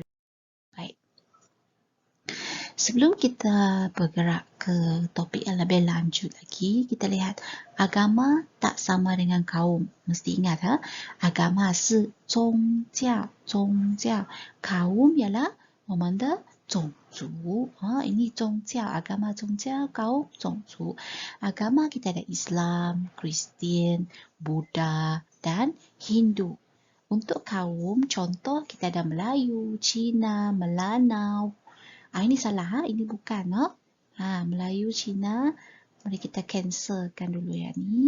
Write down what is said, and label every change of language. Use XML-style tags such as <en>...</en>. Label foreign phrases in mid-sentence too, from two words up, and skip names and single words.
<ms>Baik. Sebelum kita bergerak ke topik yang lebih lanjut lagi, kita lihat agama tak sama dengan kaum. Mesti ingat agama</ms> <zh>是宗教,</zh> <ms>kaum ialah</ms> <zh>我们的种族.</zh> <ms>Ini 宗教, agama 宗教, kaum 种族. Agama kita ada Islam, Kristian, Buddha dan Hindu. Untuk kaum, contoh kita ada Melayu, Cina, Melanau. Ini salah, ini bukan. Melayu, Cina, mari kita cancelkan dulu ya ni.</ms>